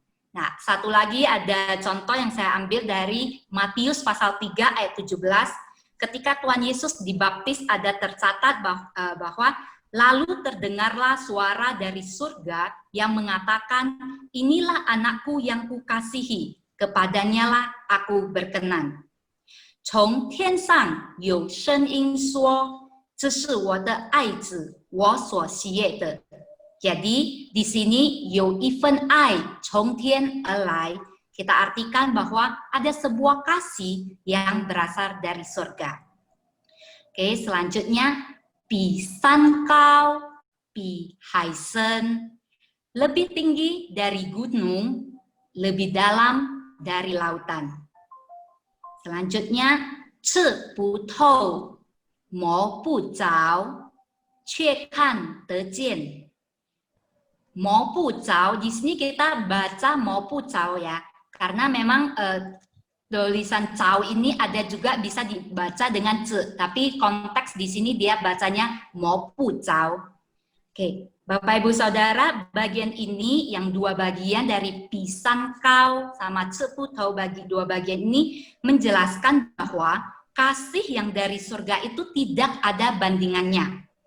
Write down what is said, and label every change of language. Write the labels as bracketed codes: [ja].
[id] Nah, satu lagi ada contoh yang saya ambil dari Matius pasal 3 ayat 17. Ketika Tuhan Yesus dibaptis ada tercatat bahwa lalu terdengarlah suara dari surga yang mengatakan, inilah anakku yang kukasihi, kepadanya lah aku berkenan. [zh] 从天上有声音说，这是我的爱子，我所喜悦的。 [id] Jadi di sini [zh] 有一份爱从天而来, [id] kita artikan bahwa ada sebuah kasih yang berasal dari surga. Oke, selanjutnya [zh] 比山高，比海深. [id] lebih tinggi dari gunung, lebih dalam dari lautan. [zh] Selanjutnya, 赤不透，摸不着，却看得见。 [id] 摸不着, di sini kita baca 摸不着 ya, karena memang tulisan cao ini ada juga bisa dibaca dengan ce, tapi konteks di sini dia bacanya 摸不着. Oke, Bapak Ibu Saudara, bagian ini yang dua bagian dari pisan kau sama ceputau, bagi dua bagian ini menjelaskan bahwa kasih yang dari surga itu tidak ada bandingannya.